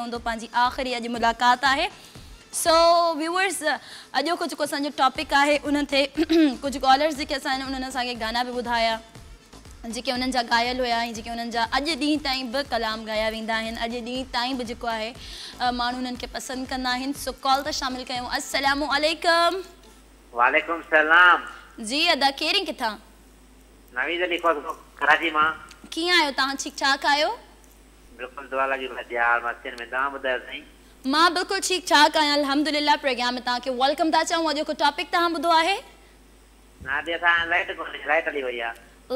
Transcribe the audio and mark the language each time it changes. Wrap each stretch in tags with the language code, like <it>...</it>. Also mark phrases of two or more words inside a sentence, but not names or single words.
<sd>बि कयो हूंदो पंहिंजी आख़िरी अॼु मुलाक़ात आहे सो व्यूअर्स अॼो को जेको असांजो टॉपिक आहे उन ते कुझु कॉलर्स जेके असां उन्हनि असांखे गाना बि ॿुधाया जेके उन्हनि जा ॻायल हुया ऐं जेके उन्हनि जा अॼु ॾींहं ताईं बि कलाम ॻाया वेंदा आहिनि अॼु ॾींहं ताईं बि जेको आहे माण्हू उन्हनि खे पसंदि कंदा आहिनि सो कॉल त शामिलु कयूं</sd> <ar>السلام عليكم وعليكم السلام</ar> <sd>जी अदा केरी किथां नवीद अली कराची मां कीअं आहियो तव्हां ठीकु ठाक आहियो बिल्कुलु दुआ लगी यार मस्तिन में तव्हां ॿुधायो साईं मां बिल्कुलु ठीकु ठाक आहियां अल्हम्दुलिल्लाह प्रोग्राम में तव्हांखे वेलकम था चऊं अॼु को टॉपिक तव्हां ॿुधो आहे नादे असां लाइट हली वई आहे</sd>